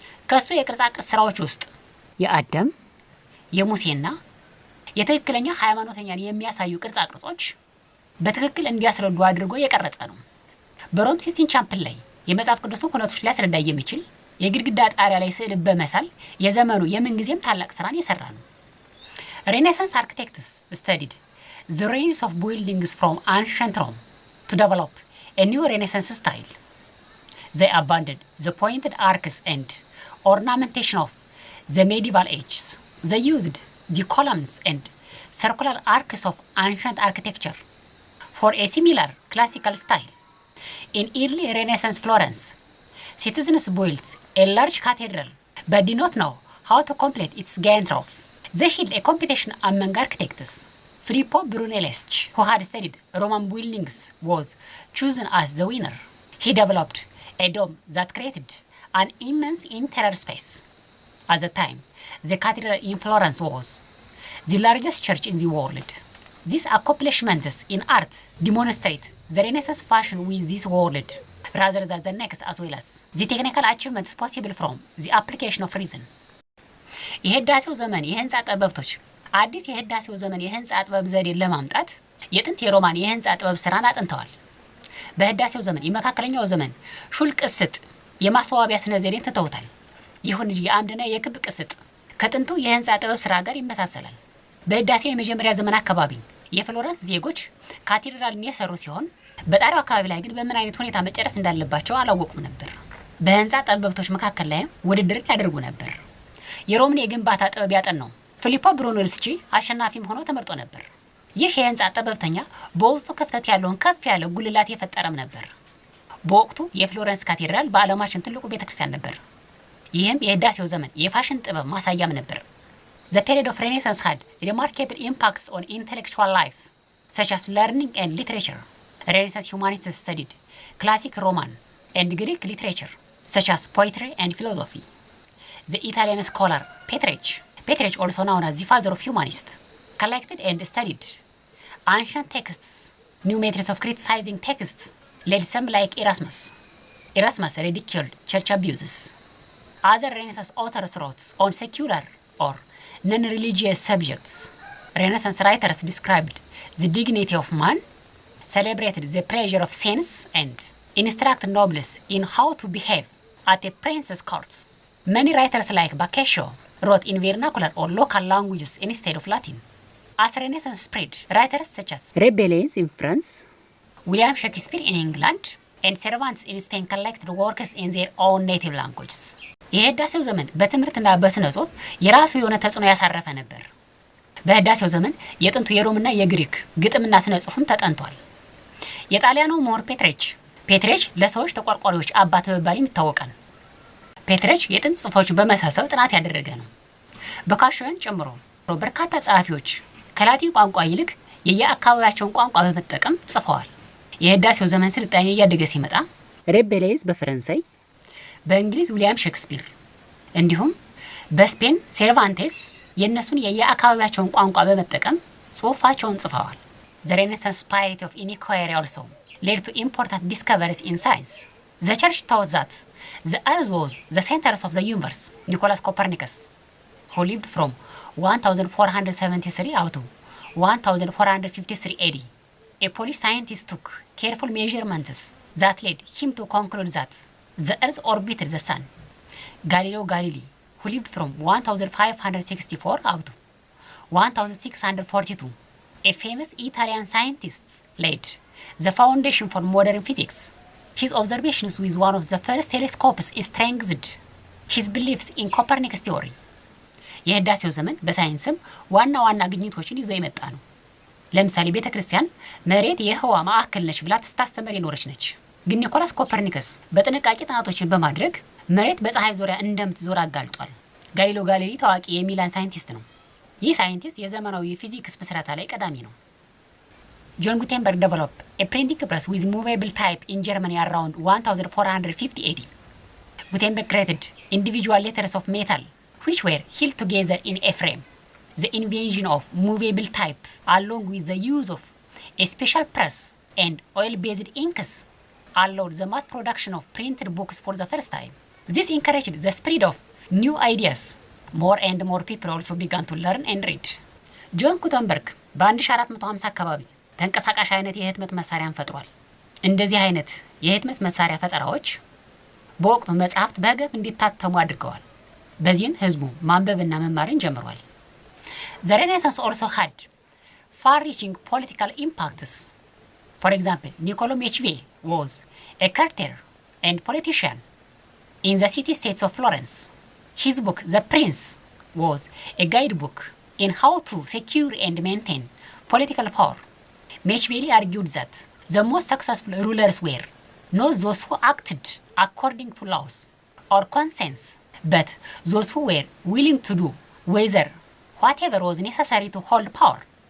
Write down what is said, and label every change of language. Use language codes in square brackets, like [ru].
[am] ከሱ የቅርጻ ቅርጽ ስራዎች ውስጥ የአዳም የሙሴና የትክክለኛ ሃይማኖተኛን የሚያሳዩ ቅርጻ ቅርጾች በትክክል እንዲያስረዱ አድርጎ የቀረጸ ነው። በሮም ሲስቲን ቻምፕል ላይ የመጽሐፍ ቅዱስን ሁነቶች ሊያስረዳ የሚችል የግድግዳ ጣሪያ ላይ ስዕል በመሳል የዘመኑ የምንጊዜም ታላቅ ስራን የሰራ ነው። [en] ሬኔሳንስ አርኪቴክትስ studied the ruins of buildings from ancient Rome to develop a new Renaissance style. They abandoned the pointed arcs and ornamentation of the medieval ages. They used the columns and circular arcs of ancient architecture for a similar classical style. In early Renaissance Florence, citizens built a large cathedral but did not know how to complete its giant roof. They held a competition among architects. Filippo Brunelleschi, who had studied Roman buildings, was chosen as the winner. He developed a dome that created an immense interior space. At the time, the cathedral in Florence was the largest church in the world. These accomplishments in art demonstrate the Renaissance fashion with this world rather than the next, as well as the technical achievements possible from the application of reason. [am] የህዳሴው ዘመን የህንጻ ጠበብቶች አዲስ የህዳሴው ዘመን የህንጻ ጥበብ ዘዴን ለማምጣት የጥንት የሮማን የህንጻ ጥበብ ስራን አጥንተዋል። በህዳሴው ዘመን የመካከለኛው ዘመን ሹል ቅስጥ የማስዋቢያ ስነ ዘዴን ትተውታል። ይሁን እንጂ የአምድና የክብ ቅስጥ ከጥንቱ የህንጻ ጥበብ ስራ ጋር ይመሳሰላል። በህዳሴው የመጀመሪያ ዘመን አካባቢ የፍሎረንስ ዜጎች ካቴድራልን የሰሩ ሲሆን በጣሪያው አካባቢ ላይ ግን በምን አይነት ሁኔታ መጨረስ እንዳለባቸው አላወቁም ነበር። በህንጻ ጠበብቶች መካከል ላይ ውድድርን ያደርጉ ነበር። የሮምን የግንባታ ጥበብ ያጠናው ፊሊፖ ብሩኔልስቺ አሸናፊም ሆኖ ተመርጦ ነበር። ይህ የህንጻ ጥበብተኛ በውስጡ ክፍተት ያለውን ከፍ ያለ ጉልላት የፈጠረም ነበር። በወቅቱ የፍሎረንስ ካቴድራል በዓለማችን ትልቁ ቤተክርስቲያን ነበር። ይህም የህዳሴው ዘመን የፋሽን ጥበብ ማሳያም ነበር። [en] The period of Renaissance had remarkable impacts on intellectual life, such as learning and literature. Renaissance humanists studied classic Roman and Greek literature, such as poetry and philosophy. The Italian scholar Petrarch, also known as the father of humanists, collected and studied ancient texts. New methods of criticizing texts led some like Erasmus. Erasmus ridiculed church abuses. Other Renaissance authors wrote on secular or non-religious subjects. Renaissance writers described the dignity of man, celebrated the pleasure of saints, and instructed nobles in how to behave at a prince's court. Many writers like Boccaccio wrote in vernacular or local languages instead of Latin. As Renaissance spread, writers such as Rabelais in France, William Shakespeare in England, and Cervantes in Spain collected works in their own native languages. [am] የህዳሴው ዘመን በትምህርትና በስነ ጽሑፍ የራሱ የሆነ ተጽዕኖ ያሳረፈ ነበር። በህዳሴው ዘመን የጥንቱ የሮምና የግሪክ ግጥምና ስነ ጽሑፍም ተጠንቷል። የጣሊያኑ ምሁር ፔትሬች ለሰዎች ተቆርቋሪዎች አባት በመባል ይታወቃል። ፔትሬች የጥንት ጽሑፎችን በመሰብሰብ ጥናት ያደረገ ነው። ቦካሾን ጨምሮ በርካታ ጸሐፊዎች ከላቲን ቋንቋ ይልቅ የየአካባቢያቸውን ቋንቋ በመጠቀም ጽፈዋል። የህዳሴው ዘመን ስልጣኔ እያደገ ሲመጣ ሬቤሌዝ በፈረንሳይ፣ በእንግሊዝ ዊሊያም ሼክስፒር እንዲሁም በስፔን ሴርቫንቴስ የእነሱን የየአካባቢያቸውን ቋንቋ በመጠቀም ጽሑፋቸውን ጽፈዋል። [en] The Renaissance spirit of inquiry also led to important discoveries in science. The church taught that the earth was the center of the universe. Nicholas Copernicus, who lived from 1473 up to 1453 AD, a Polish scientist took careful measurements that led him to conclude that the earth orbited the sun. Galileo Galilei, who lived from 1564 up to 1642, a famous Italian scientist, laid the foundation for modern physics. His observations with one of the first telescopes strengthened his beliefs in Copernicus theory. [am] የህዳሴው ዘመን በሳይንስም ዋና ዋና ግኝቶችን ይዞ የመጣ ነው። ለምሳሌ ቤተ ክርስቲያን መሬት የህዋ ማዕከል ነች ብላ ስታስተምር የኖረች ነች። ግን ኒኮላስ ኮፐርኒከስ በጥንቃቄ ጥናቶችን በማድረግ መሬት በፀሐይ ዙሪያ እንደምትዞር አጋልጧል። ጋሊሎ ጋሊሊ ታዋቂ የሚላን ሳይንቲስት ነው። ይህ ሳይንቲስት የዘመናዊ ፊዚክስ ምስረታ ላይ ቀዳሚ ነው። ጆን ጉቴንበርግ [en] developed a printing press with movable type in Germany around 1450 AD. Gutenberg created individual letters of metal which were held together in a frame. The invention of movable type, along with the use of a special press and oil-based inks, allowed the mass production of printed books for the first time. This encouraged the spread of new ideas. More and more people also began to learn and read. [am] ጆን ጉተንበርግ በ1450 አካባቢ ተንቀሳቃሽ አይነት የህትመት መሳሪያን ፈጥሯል። እንደዚህ አይነት የህትመት መሳሪያ ፈጠራዎች በወቅቱ መጽሐፍት በገፍ እንዲታተሙ አድርገዋል። በዚህም ህዝቡ ማንበብና መማርን ጀምሯል። [en] The Renaissance also had far-reaching political impacts. For example, Niccolò Machiavelli was a courtier and politician in the city-states of Florence. His book, The Prince, was a guidebook in how to secure and maintain political power. Machiavelli argued that the most successful rulers were not those who acted according to laws or conscience, but those who were willing to do whatever was necessary to hold power.